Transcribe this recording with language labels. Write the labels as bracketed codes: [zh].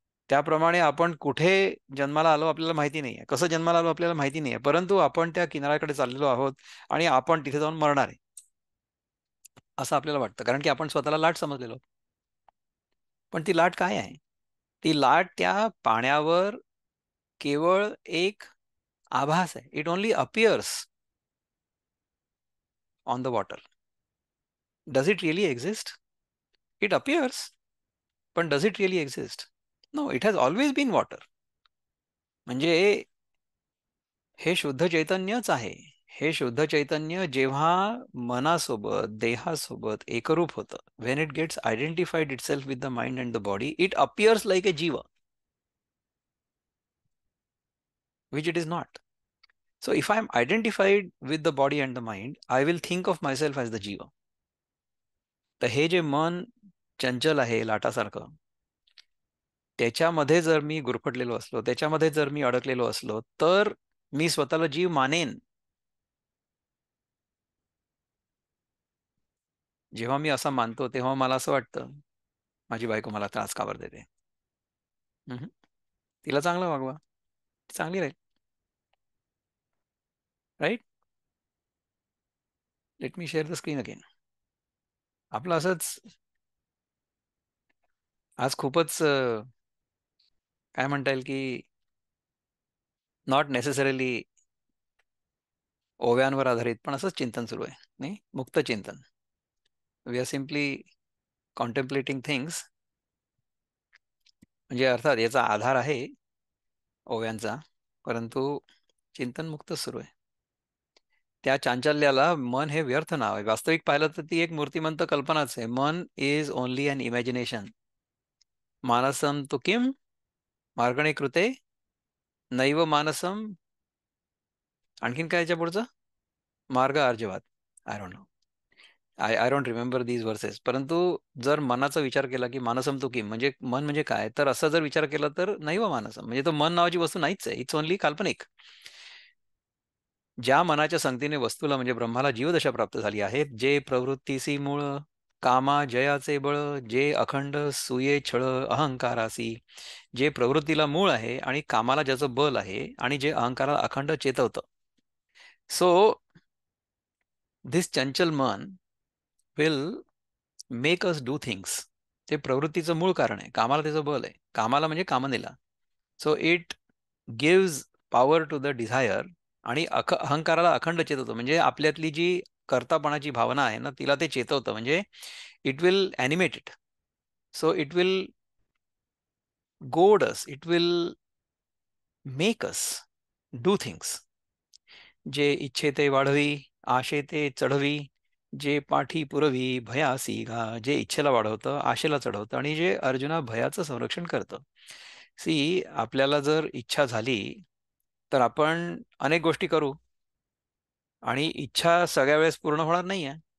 [mr] त्याप्रमाणे आपण कुठे जन्माला आलो आपल्याला माहिती नाहीये, कसं जन्माला आलो आपल्याला माहिती नाहीये, परंतु आपण त्या किनाऱ्याकडे चाललेलो आहोत आणि आपण तिथे जाऊन मरणार आहे असं आपल्याला वाटतं, कारण की आपण स्वतःला लाट समजलेलो आहोत. पण ती लाट काय आहे? ती लाट त्या पाण्यावर केवळ एक आभास आहे. [en] It only appears on the water. Does it really exist? It appears, पण does it really exist? No, it has always been water. [mr] म्हणजे हे शुद्ध चैतन्यच आहे. हे शुद्ध चैतन्य जेव्हा मनासोबत देहासोबत एकरूप होतं, [en] When it gets identified itself with the mind and the body, it appears like a jiva, which it is not. So if I am identified with the body and the mind, I will think of myself as the jiva. [mr] तर हे जे मन चंचल आहे लाटासारखं, त्याच्यामध्ये जर मी गुरफटलेलो असलो, त्याच्यामध्ये जर मी अडकलेलो असलो, तर मी स्वतःला जीव मानेन. जेव्हा मी असा मानतो तेव्हा मला असं वाटतं, माझी बायको मला त्रास का बरं देते. हम्म. तिला चांगलं वागवा, ती चांगली राहील. [en] Right. Let me share the screen again. [mr] आपलं असंच आज खूपच काय म्हणता येईल की [en] not necessarily [mr] ओव्यांवर आधारित पण असंच चिंतन सुरू आहे, नाही मुक्त चिंतन. [en] We are simply contemplating things. [mr] म्हणजे अर्थात याचा आधार आहे ओव्यांचा, परंतु चिंतन मुक्त सुरू आहे. त्या चांचल्याला मन हे व्यर्थ नाव आहे. वास्तविक पाहिलं तर ती एक मूर्तिमंत कल्पनाच आहे. [en] Man is only an imagination. [sa] मानसम तु किम मार्गणे कृते नैव मानसम. [mr] आणखीन काय याच्या पुढचं? [sa] मार्ग अर्जवात. [en] I don't know. I don't remember these verses. [mr] परंतु जर मनाचा विचार केला की मानसम तु किम म्हणजे मन म्हणजे काय, तर असा जर विचार केला तर नैव मानसम म्हणजे तो मन नावाची वस्तू नाहीच आहे. [en] it's only [mr] काल्पनिक. ज्या मनाच्या संगतीने वस्तूला म्हणजे ब्रह्माला जीवदशा प्राप्त झाली आहे, जे प्रवृत्तीसी मूळ कामा जयाचे बळ, जे अखंड सुये छळ अहंकारासी, जे प्रवृत्तीला मूळ आहे आणि कामाला ज्याचं बल आहे आणि जे अहंकाराला अखंड चेतवतं. [en] So this चंचल man will make us do things. [mr] ते प्रवृत्तीचं मूळ कारण आहे, कामाला त्याचं बल आहे, कामाला म्हणजे कामनेला. [en] so it gives power to the desire [mr] आणि अहंकाराला अखंड चेतवतं. म्हणजे आपल्यातली जी कर्तापणाची भावना आहे ना, तिला ते चेतवतं. [en] म्हणजे it will animate it. So it will goad us, it will make us do things. [mr] जे इच्छे ते वाढवी, आशे ते चढवी, जे पाठी पुरवी भयासी घा. जे इच्छेला वाढवतं, आशेला चढवतं आणि जे अर्जुना भयाचं संरक्षण करतं. सी, आपल्याला जर इच्छा झाली तर आपण अनेक गोष्टी करू आणि इच्छा सगळ्या वेळेस पूर्ण होणार नाहीये.